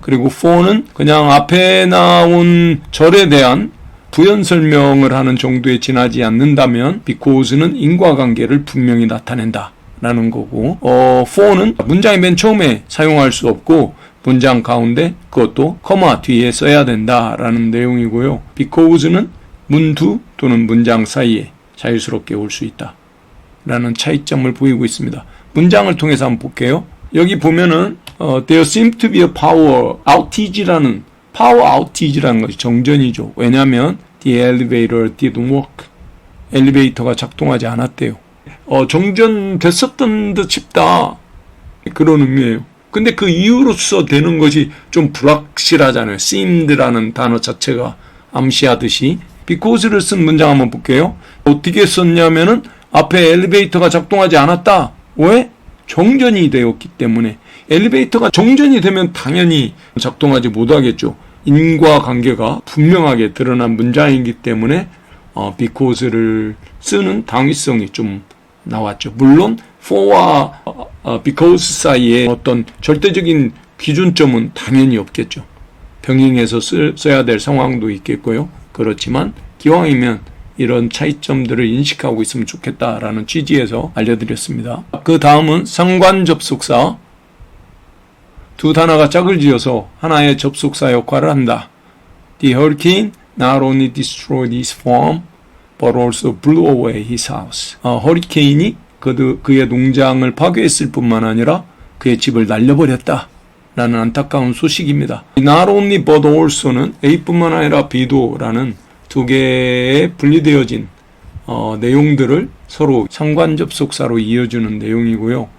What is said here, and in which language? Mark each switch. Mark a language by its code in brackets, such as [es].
[ko] 그리고 for는 그냥 앞에 나온 절에 대한 부연 설명을 하는 정도에 지나지 않는다면 because는 인과관계를 분명히 나타낸다 라는 거고 for는 문장의 맨 처음에 사용할 수 없고 문장 가운데 그것도 커마 뒤에 써야 된다라는 내용이고요. because는 문두 또는 문장 사이에 자유스럽게 올 수 있다 라는 차이점을 보이고 있습니다. 문장을 통해서 한번 볼게요. 여기 보면은 there seems to be a power outage 라는 것이 정전이죠. [en] 왜냐하면 the elevator didn't work. [ko] 엘리베이터가 작동하지 않았대요. 정전됐었던 듯 싶다. 그런 의미예요. 근데 그 이유로서 되는 것이 좀 불확실하잖아요. seemed라는 단어 자체가 암시하듯이. because를 쓴 문장 한번 볼게요. 어떻게 썼냐면은 앞에 엘리베이터가 작동하지 않았다. 왜? 정전이 되었기 때문에. 엘리베이터가 정전이 되면 당연히 작동하지 못하겠죠. 인과관계가 분명하게 드러난 문장이기 때문에 because를 쓰는 당위성이 좀 나왔죠. 물론 for와 because 사이에 어떤 절대적인 기준점은 당연히 없겠죠. 병행해서 써야 될 상황도 있겠고요. 그렇지만 기왕이면 이런 차이점들을 인식하고 있으면 좋겠다라는 취지에서 알려드렸습니다. 그 다음은 상관접속사. 두 단어가 짝을 지어서 하나의 접속사 역할을 한다. [en] The hurricane not only destroyed his farm, but also blew away his house. [ko] 허리케인이 그의 농장을 파괴했을 뿐만 아니라 그의 집을 날려버렸다. 라는 안타까운 소식입니다. Not only but also 는 A뿐만 아니라 B도 라는 두 개의 분리되어진 내용들을 서로 상관접속사로 이어주는 내용이고요.